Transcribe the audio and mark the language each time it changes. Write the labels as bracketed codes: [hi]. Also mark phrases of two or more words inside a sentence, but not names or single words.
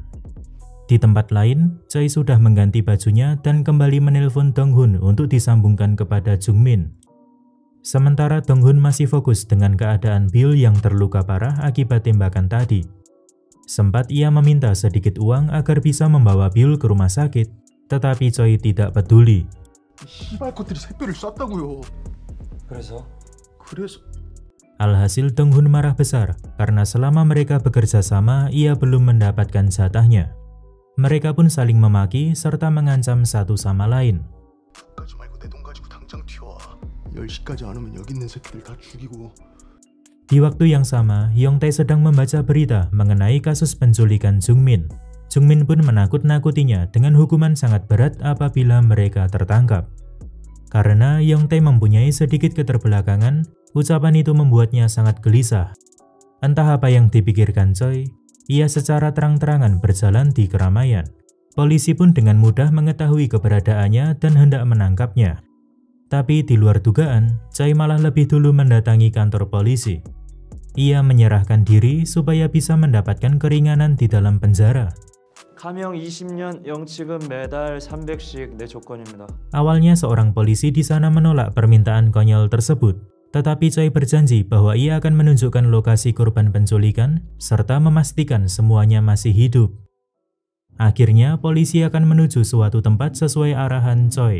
[id] Di tempat lain, Choi sudah mengganti bajunya dan kembali menelpon Dong-hun untuk disambungkan kepada Jungmin. Sementara Dong-hun masih fokus dengan keadaan Bill yang terluka parah akibat tembakan tadi. Sempat ia meminta sedikit uang agar bisa membawa Bill ke rumah sakit, tetapi Choi tidak peduli. [ko] 씨발 것들이 새별을 쐈다고요. 그래서? [id] Alhasil Dong-hun marah besar karena selama mereka bekerja sama ia belum mendapatkan jatahnya. Mereka pun saling memaki serta mengancam satu sama lain. [ko] 10시까지 안 오면 여기 있는 새끼들 다 죽이고. [id] Di waktu yang sama, Yongtae sedang membaca berita mengenai kasus penculikan Jungmin. Jungmin pun menakut-nakutinya dengan hukuman sangat berat apabila mereka tertangkap. Karena Yongtae mempunyai sedikit keterbelakangan, ucapan itu membuatnya sangat gelisah. Entah apa yang dipikirkan Choi, ia secara terang-terangan berjalan di keramaian. Polisi pun dengan mudah mengetahui keberadaannya dan hendak menangkapnya. Tapi di luar dugaan, Choi malah lebih dulu mendatangi kantor polisi. Ia menyerahkan diri supaya bisa mendapatkan keringanan di dalam penjara. [ko] 감형 20년, 영치금 매달 300씩 내 조건입니다. [id] Awalnya seorang polisi di sana menolak permintaan konyol tersebut, tetapi Choi berjanji bahwa ia akan menunjukkan lokasi korban penculikan serta memastikan semuanya masih hidup. Akhirnya polisi akan menuju suatu tempat sesuai arahan Choi.